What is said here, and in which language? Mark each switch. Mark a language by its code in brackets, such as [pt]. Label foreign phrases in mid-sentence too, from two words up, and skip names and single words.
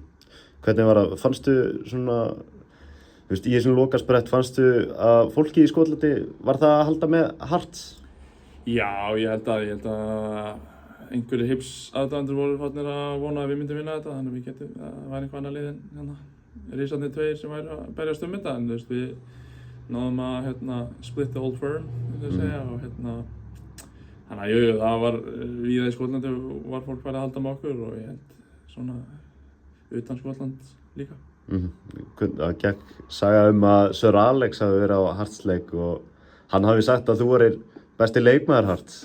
[is] Hvernig var það, fannstu svona, þú veist, í þessum lokasprett, fannstu að fólki í Skotlandi, var það að halda með Hearts? Já, ég held að einhverjir Hibs aðdáendur voru farnir að vona að við myndum vinna þetta, þannig að við getum, það væri eitthvað annað lið en risarnir 2 sem væri að berjast þetta, en þú veist, við náðum að [en] split the old firm, [is] vil ég segja, og þannig að jú, það var víða í Skotlandi var fólk farið að halda með okkur og ég held svona utan Skotland líka. Það gekk saga að Sir Alex hafi verið á Hearts-leik og hann hafi sagt að þú vorir besti leikmaður Hearts.